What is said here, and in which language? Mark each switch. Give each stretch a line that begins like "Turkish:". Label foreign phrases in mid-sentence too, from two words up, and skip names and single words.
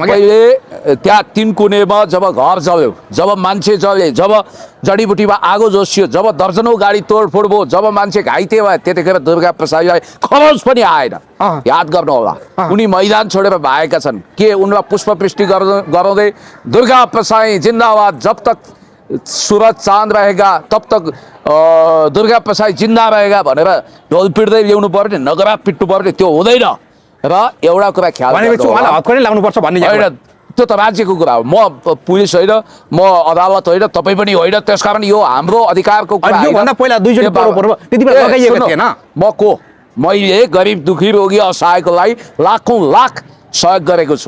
Nepali: तपाईँले त्यहाँ 3 कुनेमा जब घर जल्यो, जब मान्छे जले, जब जडीबुटीमा आगो जोसियो, जब दर्जनौं गाडी तोडफोड भयो, जब मान्छे घाइते भयो, त्यतिखेर दुर्गा प्रसाईलाई खरोज पनि आएन। याद गर्नु होला, उनी मैदान छोडेर भागेका छन्। के उनलाई पुष्पवृष्टि गराउँदै दुर्गा प्रसाई जिन्दाबाद,
Hindi: जब तक सूरज चाँद रहेगा तब तक दुर्गा प्रसाई जिन्दा रहेगा
Nepali: भनेर ढोल पिट्दै ल्याउनु पर्ने, नगरा पिट्नु पर्ने? त्यो हुँदैन। र एउटा कुरा ख्याल लाग्नुपर्छ भन्ने होइन, त्यो त राज्यको कुरा हो। म पुलिस होइन, म अदालत होइन, तपाईँ पनि होइन। त्यसकारण यो हाम्रो अधिकारको कुरा म को मैले गरिब दुखी रोगी असहायकोलाई लाखौं लाख सहयोग गरेको छु।